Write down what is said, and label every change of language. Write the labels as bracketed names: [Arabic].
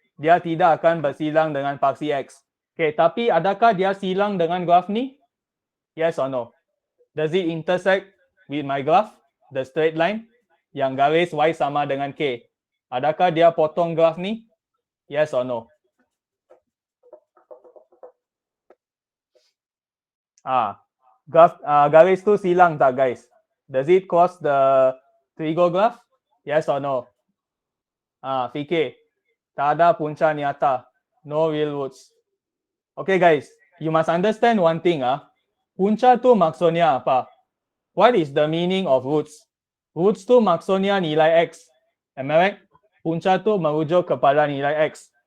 [Malay] Dia tidak akan bersilang dengan paksi X. Okay, tapi adakah dia silang dengan graf ni? [English] Yes or no? Does it intersect with my graph? The straight line? [Malay] Yang garis Y sama dengan K. Adakah dia potong graf ni? [English] Yes or no? [Malay] Garis tu silang tak, guys? [English] Does it cross the trigo graph? Yes or no? Fikir. [Malay] Tak ada punca nyata. [English] No real roots. Okay, guys. You must understand one thing. [Malay] Punca tu maksudnya apa? [English] What is the meaning of roots? [Malay] Roots tu maksudnya nilai X. [English] Am I right? [Malay] Punca tu merujuk kepada nilai X.